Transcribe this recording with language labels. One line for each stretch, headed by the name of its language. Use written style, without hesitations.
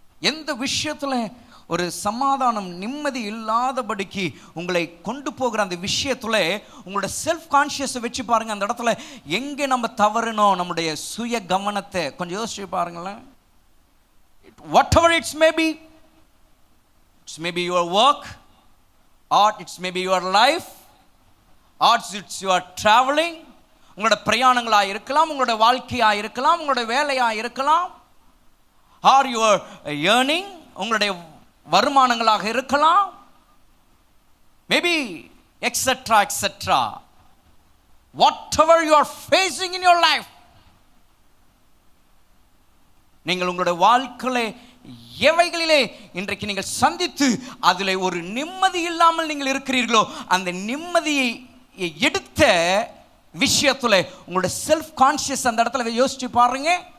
Tamil: எந்த விஷயத்துல ஒரு சமாதானம் நிம்மதி இல்லாதபடிக்கு உங்களை கொண்டு போகிற அந்த விஷயத்துல உங்களோட செல்ஃப் கான்ஷியஸை வச்சு பாருங்க. அந்த இடத்துல எங்கே நம்ம தவறணும், நம்முடைய சுய கவனத்தை கொஞ்சம் யோசிச்சு பாருங்களேன்.
English: whatever it's maybe your work, or it's maybe your life, or it's your traveling.
Tamil: உங்களோட பிரயாணங்களாக இருக்கலாம், உங்களோட வாழ்க்கையாக இருக்கலாம், உங்களோட வேலையாக இருக்கலாம்,
English: or your earning,
Tamil: உங்களுடைய வருமானங்களாக இருக்கலாம்,
English: maybe etcetera etcetera, whatever you are facing in your life,
Tamil: நீங்கள் உங்களுடைய வாழ்க்கையிலே எவைகளிலே இன்றைக்கு நீங்கள் சந்தித்து அதில் ஒரு நிம்மதி இல்லாமல் நீங்கள் இருக்கிறீர்களோ, அந்த நிம்மதியை எடுத்த விஷயத்துல உங்களுடைய செல்ஃப் கான்ஷியஸ் அந்த இடத்துல யோசிச்சு பாருங்க.